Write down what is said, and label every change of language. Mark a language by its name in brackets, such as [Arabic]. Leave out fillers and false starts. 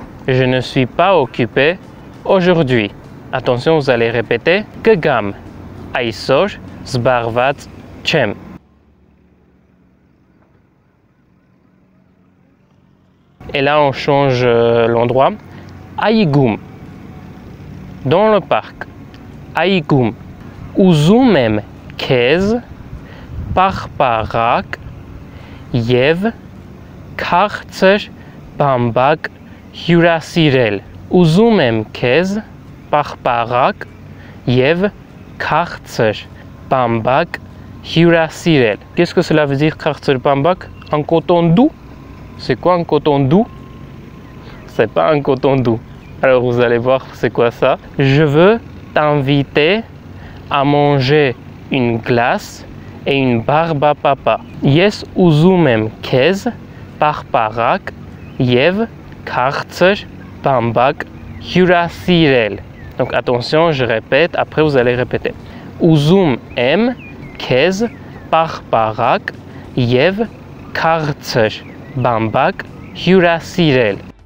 [French] Je ne suis pas occupé aujourd'hui. Attention, vous allez répéter [Armenian] կգամ այսօր զբաղված չեմ. [French] Et là, on change l'endroit. [Armenian] Այգում. [French] Dans le parc. Այգում. [Armenian] Ուզում եմ քեզ պաղպաղակ և քաղցր բամբակ հյուրասիրել. Ուզում եմ քեզ պաղպաղակ և քաղցր բամբակ հյուրասիրել. [French] Qu'est-ce que cela veut dire [Armenian] քաղցր բամբակ? [French] Un coton doux? C'est quoi un coton doux? C'est pas un coton doux. Alors vous allez voir c'est quoi ça. Je veux t'inviter à manger une glace et une barbe à papa. [Armenian] Ես ուզում եմ քեզ պաղպաղակ և քաղցր բամբակ հյուրասիրել. [French] Donc attention, je répète, après vous allez répéter. [Armenian] Ուզում եմ քեզ պաղպաղակ և քաղցր բամբակ հյուրասիրել.